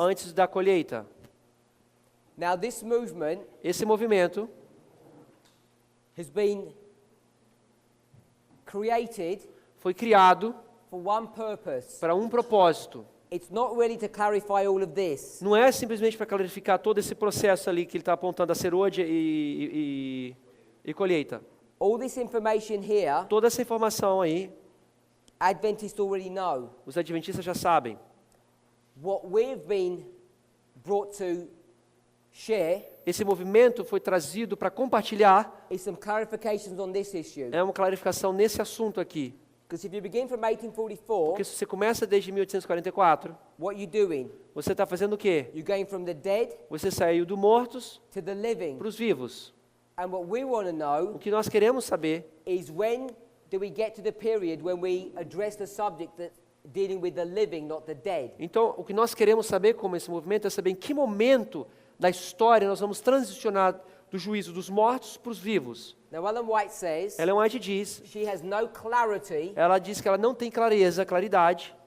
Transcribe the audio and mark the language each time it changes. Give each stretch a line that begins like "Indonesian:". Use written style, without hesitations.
Portuguese: antes da colheita.
English: Now this movement
Portuguese: Esse movimento
English: has been created
Portuguese: foi criado
English: for one purpose.
Portuguese: para um propósito.
English: It's not really to clarify all of this.
Portuguese: Não é simplesmente para clarificar todo esse processo ali que ele está apontando a serôdia e colheita.
English: All this information here,
Portuguese: Toda essa informação aí,
English: Adventists already know.
Portuguese: os adventistas já sabem.
English: What we've been brought to share
Portuguese: Esse movimento foi trazido para compartilhar,
English: is some clarifications on this issue.
Portuguese: é uma clarificação nesse assunto aqui.
English: Because if you begin from 1844,
Portuguese: Porque se você começa desde 1844,
English: what you doing?
Portuguese: você está fazendo o quê?
English: You're going from the dead
Portuguese: Você saiu do mortos
English: to the living.
Portuguese: para os vivos.
English: And what we want to
Portuguese: O
English: know
Portuguese: que nós queremos saber
English: is when do we get to the period when we address the subject that's dealing with the living, not the dead?
Portuguese: Então, o que nós queremos saber como esse movimento é saber em que momento da história nós vamos transicionar do juízo dos mortos para os vivos.
English: Now, Ellen White says
Portuguese: Ellen White diz,
English: she has no clarity
Portuguese: ela diz que ela não tem claridade